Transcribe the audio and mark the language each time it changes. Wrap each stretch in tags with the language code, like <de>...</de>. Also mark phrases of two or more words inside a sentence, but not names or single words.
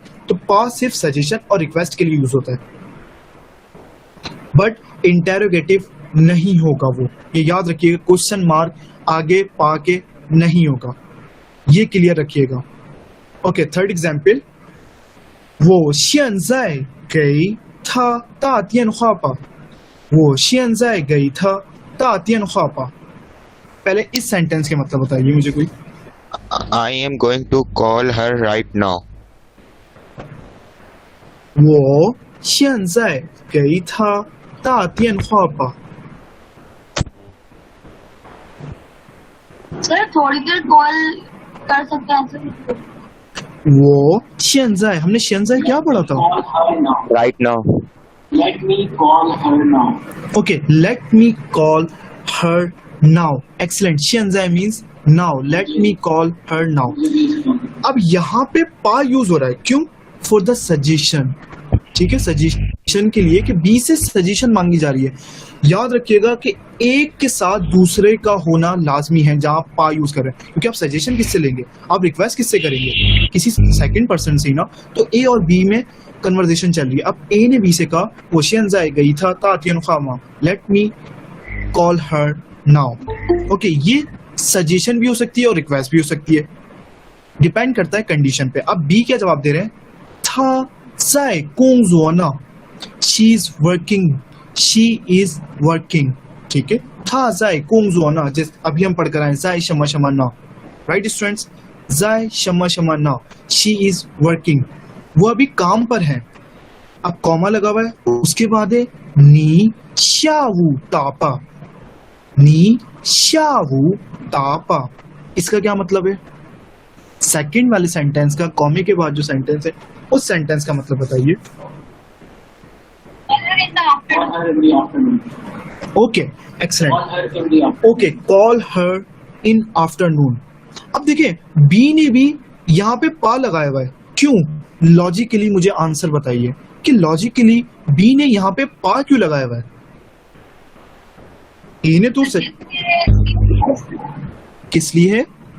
<hi>तो पास सिर्फ सजेशन और रिक्वेस्ट के लिए यूज होता है, बट इंटेरोगेटिव नहीं होगा वो, ये याद रखिएगा। क्वेश्चन मार्क आगे पा के नहीं होगा, ये क्लियर रखिएगा। ओके, थर्ड एग्जाम्पल, वो</hi> <zh>现在给他打电话吧，我现在给他打电话吧।</zh> <hi>पहले इस सेंटेंस के मतलब बताइए मुझे कोई।</hi> <en>I am going to call her right now.</en> <zh>我现在给他打电话吧。</zh> <hi>सर थोड़ी देर कॉल कर सकते हैं ऐसे? वो 现在 हमने 现在 क्या पढ़ा था?</hi> <en>Call her now. Right now. Let me call her now. Okay, let me call her now. Excellent. 现在 means now. Let me call her now.</en> <hi>अब यहाँ पे पा यूज हो रहा है, क्यों?</hi> <en>for the suggestion,</en> <hi>ठीक है, सजेशन के लिए कि बी से सजेशन मांगी जा रही है। याद रखिएगा कि एक के साथ दूसरे का होना लाजमी है जहां आप पा यूज कर रहे हैं, क्योंकि आप सजेशन किससे लेंगे, आप रिक्वेस्ट किससे करेंगे, किसी सेकंड पर्सन से ही ना। तो ए और बी में कन्वर्सेशन चल रही है। अब ए ने बी से कहा वो</hi> <zh>现在给他打电话吗,</zh> <en>let me call her now.</en> <hi>ओके, ये सजेशन भी हो सकती है और रिक्वेस्ट भी हो सकती है, डिपेंड करता है कंडीशन पे। अब बी क्या जवाब दे रहे हैं,</hi> <zh>他在工作呢,</zh> <en>she is working, she is working,</en> <hi>ठीक है।</hi> <zh>他在工作呢,</zh> <hi>जैसे अभी हम पढ़ कर आए,</hi> <zh>在什么什么呢,</zh> <en>right students,</en> <zh>在什么什么呢,</zh> <en>she is working,</en> <hi>वो अभी काम पर है। अब कॉमा लगा हुआ है, उसके बाद है</hi> <zh>你下午打吧，你下午打吧.</zh> <hi>इसका क्या मतलब है? सेकंड वाले सेंटेंस का कॉमे के बाद जो सेंटेंस है उस सेंटेंस का मतलब बताइए।</hi> <en>Call her in the afternoon. okay, excellent. Call her in the afternoon. ओके, call her in afternoon.</en> <hi>अब देखिए बी ने भी यहाँ पे पा लगाया हुआ है, क्यों? लॉजिकली मुझे आंसर बताइए कि लॉजिकली बी ने यहाँ पे पा क्यों लगाया हुआ है? ए ने तो किस लिए है?</hi>